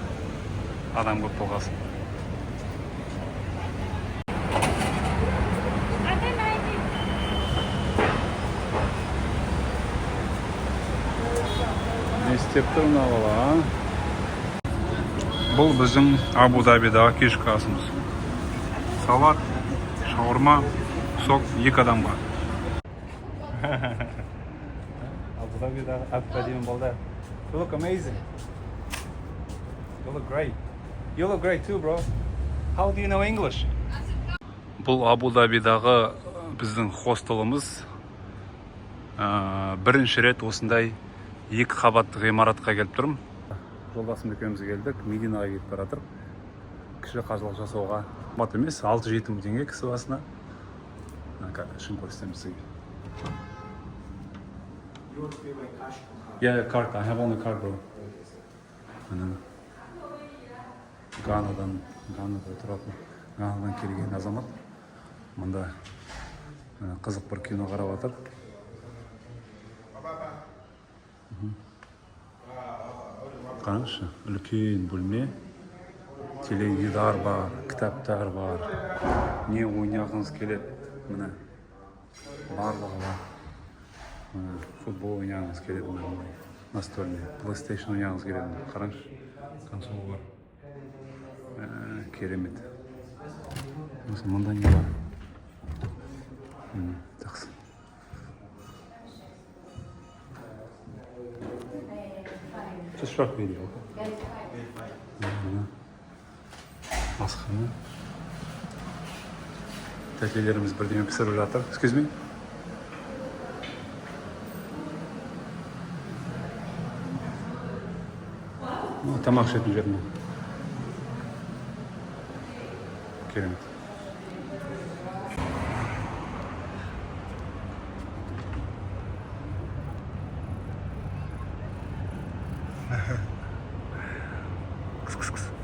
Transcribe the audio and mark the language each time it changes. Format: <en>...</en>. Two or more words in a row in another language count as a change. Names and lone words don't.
<kk>Адам көп болғасын. Не істеп тұр мына бала? Бұл біздің Абу-Дабидағы кешкі асымыз. Салат, шаурма, сок 2 адамға. Абу-Дабидағы әп-әдемі балдар.</kk> <en>You look amazing. You look great. You look great too, bro. How do you know English?</en> <kk>Бұл Абу-Дабидағы біздің хостеліміз. Бірінші рет осындай 2 қабатты ғимаратқа келіп тұрмын. Жолдасым екеуміз келдік, Мединаға кетіп баратыр. Кіші қажылық жасауға. Қымбат емес, 6-7 мың теңге кісі басына. Шын көрсетемін сізге.</kk> <en>You want to pay by cash or card? Yeah, card. I have only card, bro.</en> <kk>Ганада тұратын, Ганадан келген азамат. Мұнда қызық бір кино қарап жатыр. Қараңызшы, үлкен бөлме, теледидар бар, кітаптар бар. Не ойнағыңыз келеді? Міне барлығы бар. Футбол ойнағыңыз келеді, настольный, PlayStation ойнағыңыз келеді. Қараңызшы, консол бар. Керемет. Мұнда не бар? Жақсы.</kk> <en>Just short video.</en> <kk>Асхана. Тәтелеріміз бірдеме пісіріп жатыр.</kk> <en>Excuse me?</en> <kk>Тамақ ішетін жеріне. Керемет. Кыс-кыс-кыс.</kk>